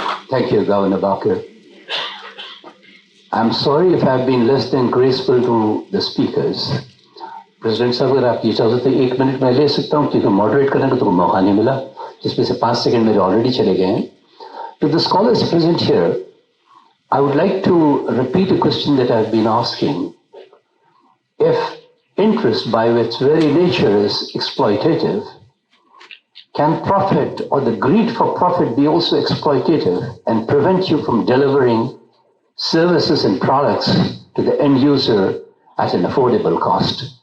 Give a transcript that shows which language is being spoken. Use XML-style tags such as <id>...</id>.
<en>Thank you, Governor Baqir. I'm sorry if I've been less than graceful to the speakers.</en> <ur>President صاحب اگر آپ کی اجازت ہے 1 منٹ میں لے سکتا ہوں, کیونکہ ماڈریٹ کرنے کا تو کوئی موقع نہیں ملا, جس میں سے 5 سیکنڈ میرے آلریڈی چلے گئے ہیں.</ur> <en>To the scholars present here, I would like to repeat a question that I've been asking. If interest by its very nature is exploitative, can profit or the greed for profit be also exploitative and prevent you from delivering services and products to the end user at an affordable cost?</en>